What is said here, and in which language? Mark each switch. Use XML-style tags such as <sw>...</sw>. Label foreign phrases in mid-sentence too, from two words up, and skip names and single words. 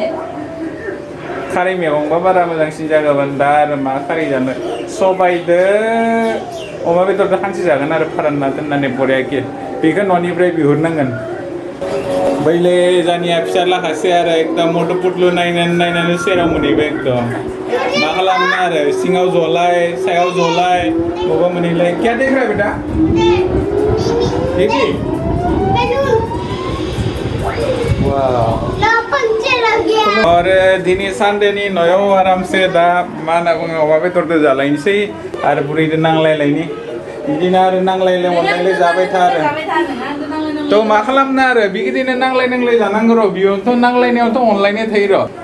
<brx>खारै मैगंबा बारा मोजांसिन जागौमोन दा आरो मा खारै जानो सबायदो अमा बेदरदो खानसे जागोन आरो फोरानना दोननानै बरियाके बेखौ न'निफ्राय बिहरनांगोन बैले जानिया फिसा लाखासै आरो एकदम मटु पुटलु नायनानै सेराव मोनहैबाय एकदम मा खालामनो आरो सिङाव जलाय सायाव जलाय बबा मोनहैलाय</brx> <hi>क्या देख रहा है बेटा देखी</hi> <brx>और दिनै सानडेनि न'आव आरामसे दा मा होनना बुङो अमा बेदरदो जालायनोसै आरो बुरैदो नांलायलायनि बिदिनो आरो नांलायलाय अनलायलाय जाबाय था आरो थ' मा खालामनो आरो बिदिनो नांलाय जानांगौ र' बेयावथ' नांलायनायावथ' अनलायनाय थायो</brx>